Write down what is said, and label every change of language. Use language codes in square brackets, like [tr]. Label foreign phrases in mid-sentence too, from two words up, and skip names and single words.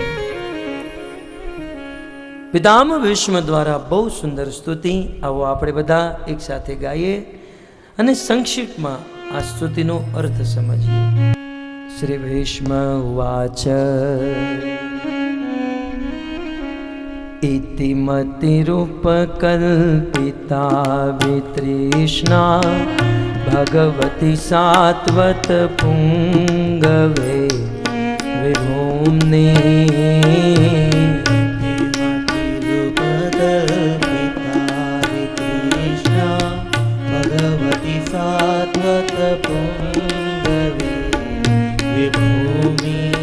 [gu] પિતામહ ભીષ્મ દ્વારા બહુ સુંદર સ્તુતિ. આવો આપણે બધા એક સાથે ગાઈએ અને સંક્ષિપ્તમાં આ સ્તુતિનો અર્થ સમજીએ. [sa] શ્રી ભીષ્મ ઉવાચ इतिमतिरूपकल्पिता वितृष्णा भगवती सात्वत पुंगवे विभूम्नि भगवती सात्वत पुंगवे विभूमि